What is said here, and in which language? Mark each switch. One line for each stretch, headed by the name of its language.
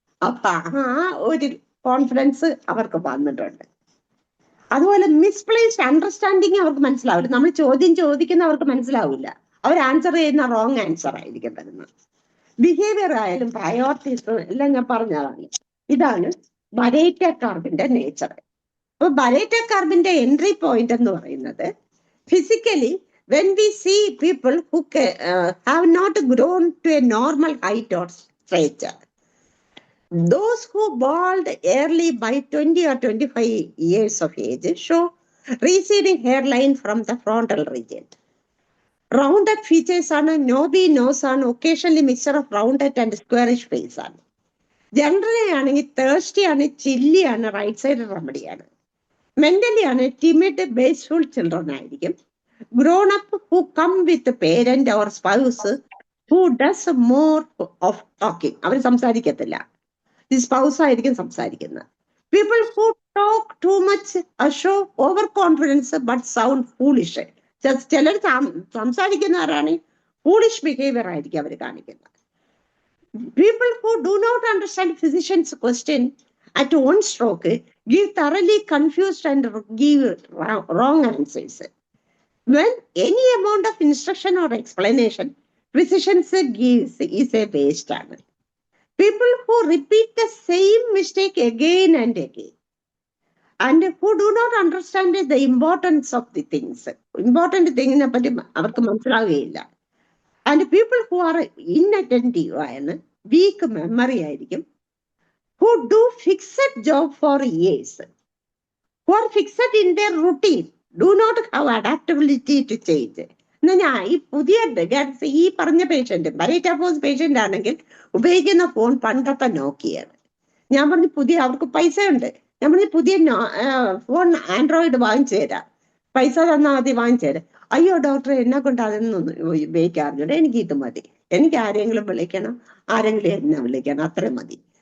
Malayalam: അപ്പൊ ആ ഒരു കോൺഫിഡൻസ് അവർക്ക് വന്നിട്ടുണ്ട്. അതുപോലെ മിസ്പ്ലേസ്ഡ് അണ്ടർസ്റ്റാൻഡിങ് അവർക്ക് മനസ്സിലാവില്ല. നമ്മൾ ചോദ്യം ചോദിക്കുന്ന അവർക്ക് മനസ്സിലാവില്ല, അവർ ആൻസർ ചെയ്യുന്ന റോങ് ആൻസർ ആയിരിക്കും തരുന്നത്. ബിഹേവിയർ ആയാലും പ്രയോറിറ്റീസും എല്ലാം ഞാൻ പറഞ്ഞതാണ്. ഇതാണ് ബരേറ്റ കർവിന്റെ നേച്ചർ. അപ്പൊ ബരേറ്റ കർവിന്റെ എൻട്രി പോയിന്റ് എന്ന് പറയുന്നത്, physically
English: when we see people who have not grown to a normal height or stature, those who bald early by 20 or 25 years of age show receding hairline from the frontal region. Rounded features ആണ്, knobby nose ആണ്, occasionally mixture of rounded and squarish face ആണ്.
Malayalam: Generally ആണെങ്കിൽ thirsty ആണ്, chilli ആണ്, right side remedy ആണ്. Mentally ആണ്
English: timid bashful children
Malayalam: ആയിരിക്കും.
English: Grown up who come with a parent or spouse who does more of talking.
Malayalam: അവർ സംസാരിക്കത്തില്ല, ഈ spouse ആയിരിക്കും സംസാരിക്കുന്നത്.
English: People who talk too much show over confidence but sound foolish.
Malayalam: ചിലർ സംസാരിക്കുന്നവരാണ്
English: foolish behavior
Malayalam: ആയിരിക്കും അവർ കാണിക്കുന്നത്.
English: People who do not understand physician's question at one stroke give thoroughly confused and give wrong answers. when any amount of instruction or explanation physicians gives is a waste ആണ്. People who repeat the same mistake again and again and who do not understand the importance of the things.
Malayalam: Important thingനെ പറ്റി അവർക്ക് മനസ്സിലാവുകയില്ല.
English: And people who are inattentive ആണ്, weak memory ആയിരിക്കും, who do fixed job for years, who are fixed in their routine, do not have adaptability to change.
Malayalam: ഞാൻ ഈ പുതിയ ഈ പറഞ്ഞ patient ബരേറ്റാഫോസ് patient ആണെങ്കിൽ ഉപയോഗിക്കുന്ന ഫോൺ പണ്ടത്തെ നോക്കിയാണ്. ഞാൻ പറഞ്ഞു പുതിയ, അവർക്ക് പൈസ ഉണ്ട്, ഞാൻ പറഞ്ഞു പുതിയ ഫോൺ ആൻഡ്രോയിഡ് വാങ്ങിച്ചു തരാം, പൈസ തന്നാൽ മതി വാങ്ങിച്ചു തരാം. അയ്യോ ഡോക്ടറെ എന്നെ കൊണ്ട് അതൊന്നും ഉപയോഗിക്കാറില്ല, എനിക്ക് ഇത് മതി, എനിക്ക് ആരെങ്കിലും വിളിക്കണം, ആരെങ്കിലും എന്നെ വിളിക്കണം, അത്ര മതി.